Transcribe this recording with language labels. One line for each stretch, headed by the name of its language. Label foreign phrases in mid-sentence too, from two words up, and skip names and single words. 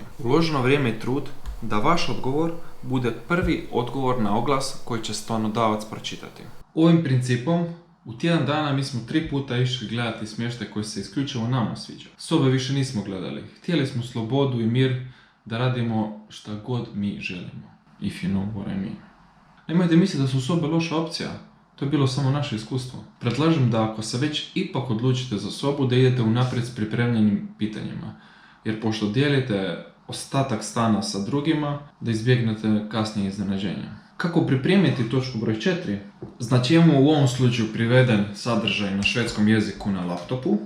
Croatian: Uloženo vrijeme i trud da vaš odgovor bude prvi odgovor na oglas koji će stanodavac pročitati. Ovim principom, u tjedan dana mi smo 3 puta išli gledati smještaj koji se isključivo nama sviđa. Sobe više nismo gledali. Htjeli smo slobodu i mir da radimo šta god mi želimo.
English: If you know what I mean.
Croatian: Nemojte misliti da su sobe loša opcija. To je bilo samo naše iskustvo. Predlažem da ako se već ipak odlučite za sobu, da idete unaprijed s pripremljenim pitanjima. Jer pošto dijelite ostatak stana sa drugima, da izbjegnete kasnije iznenađenja. Kako pripremiti točku broj 4? Znači imamo u ovom slučaju priveden sadržaj na švedskom jeziku na laptopu.